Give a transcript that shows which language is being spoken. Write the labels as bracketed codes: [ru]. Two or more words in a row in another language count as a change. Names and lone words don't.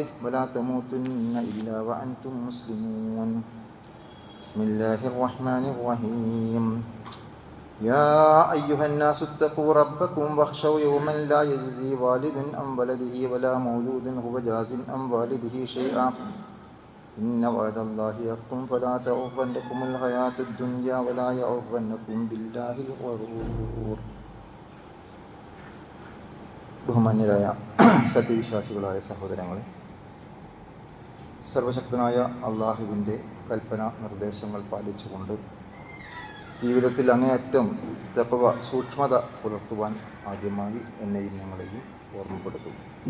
[ar] ولا تموتن إلا وأنتم مسلمون بسم الله الرحمن الرحيم يا أيها الناس اتقوا ربكم واخشوا يوما لا يجزي والد عن ولده ولا مولود هو جاز عن والده شيئا إن وعد الله حق فلا تغرنكم الحياة الدنيا ولا يغرنكم بالله الغرور. [ml] ബഹുമാന്യരായ സത്യവിശ്വാസികളായ സഹോദരങ്ങളെ, സർവശക്തനായ അള്ളാഹുവിൻ്റെ കൽപ്പന നിർദ്ദേശങ്ങൾ പാലിച്ചുകൊണ്ട് ജീവിതത്തിൽ അങ്ങേയറ്റം തഖ്വ സൂക്ഷ്മത പുലർത്തുവാൻ ആദ്യമായി എന്നെയും ഞങ്ങളെയും ഓർമ്മപ്പെടുത്തുന്നു.